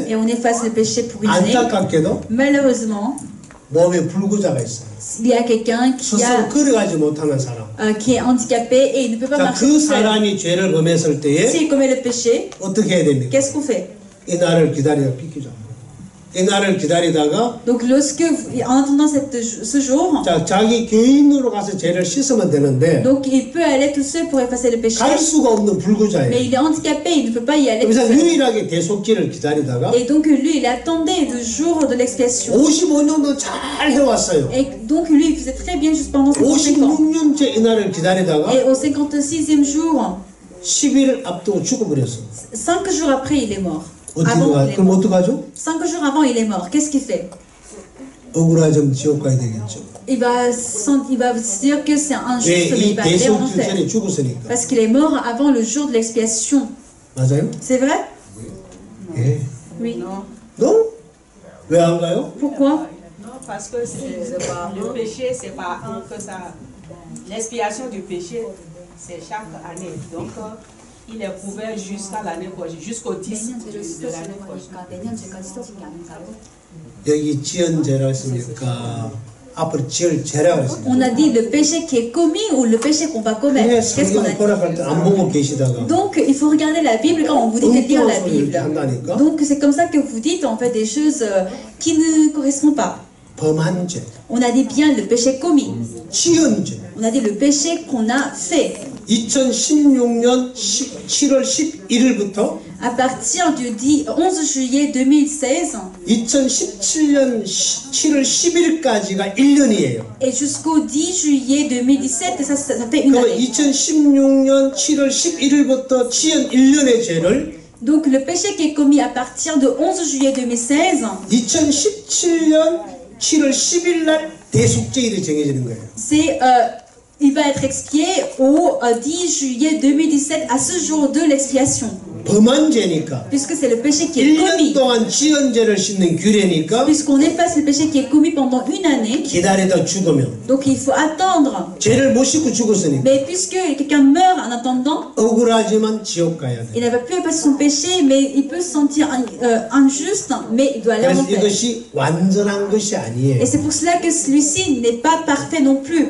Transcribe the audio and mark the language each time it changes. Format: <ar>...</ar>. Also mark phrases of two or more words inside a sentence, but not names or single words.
<fr>et on efface le péché pour une année.</fr> <ko>안타깝게도</ko> <fr>Malheureusement,</fr> <ko>몸에 불구자가 있어요.</ko> <fr>il y a quelqu'un</fr> <ko>스스로 걸어가지 못하는 사람.</ko> <fr>qui est handicapé et il ne peut pas</fr> <ko>자,</ko> <fr>marcher</fr> <ko>그</ko> <fr>tout seul.</fr> <ko>사람이 죄를 범했을 때에</ko> <fr>S'il commet le péché,</fr> <ko>어떻게 해야 됩니까?</ko> <fr>qu'est-ce qu'on fait?</fr> <ko>이 날을 기다려 비키죠. 이날을 기다리다가</ko> <fr>Donc lorsque en attendant ce jour,</fr> <ko>자, 자기 개인으로 가서 죄를 씻으면 되는데</ko> <fr>donc il peut aller tout seul pour effacer le péché.</fr> <ko>갈 수가 없는 불구자예요.</ko> <fr>Mais il est handicapé, il ne peut pas y aller tout</fr> <ko>그래서</ko> <fr>seul.</fr> <ko>유일하게 대속죄를 기다리다가</ko> <fr>Et donc lui, il attendait le jour de l'expiation.</fr> <ko>55년도 잘 해왔어요.</ko> <fr>Et donc lui, il faisait très bien juste pendant 55 ans.</fr> <ko>56년째 이날을 기다리다가</ko> <fr>Et au 56e jour,</fr> <ko>10일 앞두고 죽어버렸어.</ko> <fr>5 jours après, il est mort.</fr> <ko>그럼 어떡하죠?</ko> <fr>5 jours avant, il est mort. Qu'est-ce qu'il fait?</fr> <ko>억울하면 지옥 가야 되겠죠.</ko> <fr>Il va se dire que c'est injuste, mais il va aller en enfer. Parce qu'il est mort avant le jour de l'expiation.</fr> <ko>맞아요?</ko> <fr>C'est vrai?</fr> <ko>예.</ko> <fr>Oui. Non?</fr> <ko>왜 안 가요?</ko> <fr>Pourquoi? Non, parce que le péché, c'est pas que ça. L'expiation du péché, c'est chaque année. Donc, il est couvert jusqu'à l'année prochaine, jusqu'au 10 de l'année prochaine.</fr> <ko>여기 지은 죄라 했으니까 앞으로 지을 죄라 했습니다.</ko> <fr>On a dit le péché qui est commis ou le péché qu'on va commettre. Qu'est-ce qu'on a dit?</fr> <ko>안 보고 계시다가</ko> <fr>Donc il faut regarder la Bible quand on vous dit de lire la Bible. Donc c'est comme ça que vous dites en fait des choses qui ne correspondent pas.</fr> <ko>범한 죄.</ko> <fr>On a dit bien le péché commis.</fr> <ko>지은 죄.</ko> <fr>On a dit le péché qu'on a fait.</fr> <ko>2016년 7월 11일부터</ko> <fr>à partir du 11 juillet 2016</fr> <ko>2017년 7월 10일까지가 1년이에요.</ko> <fr>et jusqu'au 10 juillet 2017, ça fait une année.</fr> <ko>2016년 7월 11일부터 지은 1년의 죄를</ko> <fr>Donc le péché qui est commis à partir de 11 juillet 2016</fr> <ko>2017년 7월 10일 날 대속죄일이 정해지는 거예요.</ko> <fr>C'est il va être expié au 10 juillet 2017 à ce jour de l'expiation.</fr> <ko>범한 죄니까.</ko> <fr>Puisque c'est le péché qui est commis.</fr> <ko>1년 동안 지은 죄를 씻는 규례니까.</ko> <fr>Puisqu'on efface le péché qui est commis pendant une année.</fr> <ko>기다리다 죽으면.</ko> <fr>Donc il faut attendre.</fr> <ko>죄를 못 씻고 죽었으니까.</ko> <fr>Mais puisque quelqu'un meurt en attendant.</fr> <ko>억울하지만 지옥 가야 돼.</ko> <fr>Il ne va plus effacer son péché, mais il peut se sentir injuste, mais il doit aller en enfer.</fr> <ko>이것이 완전한 것이 아니에요.</ko> <fr>Et c'est pour cela que celui-ci n'est pas parfait non plus.</fr>